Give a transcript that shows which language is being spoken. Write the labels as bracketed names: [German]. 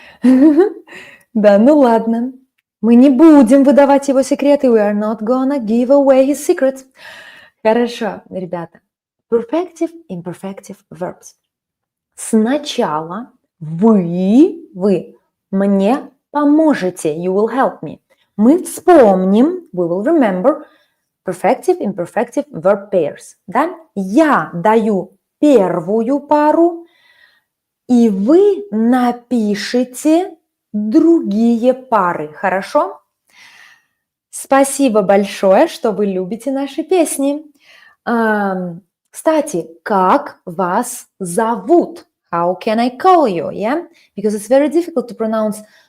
[Russian] Да, ну ладно, мы не будем выдавать его секреты, [English] we are not gonna give away his secrets. [Russian] Хорошо, ребята, perfective, imperfective verbs. Сначала вы мне поможете, [English] you will help me. [Russian] Мы вспомним, [English] we will remember, [Russian] perfective, imperfective verb pairs. Да? Я даю первую пару, и вы напишите другие пары, хорошо? Спасибо большое, что вы любите наши песни. Кстати, как вас зовут? [English] How can I call you? Yeah, because it's very difficult to pronounce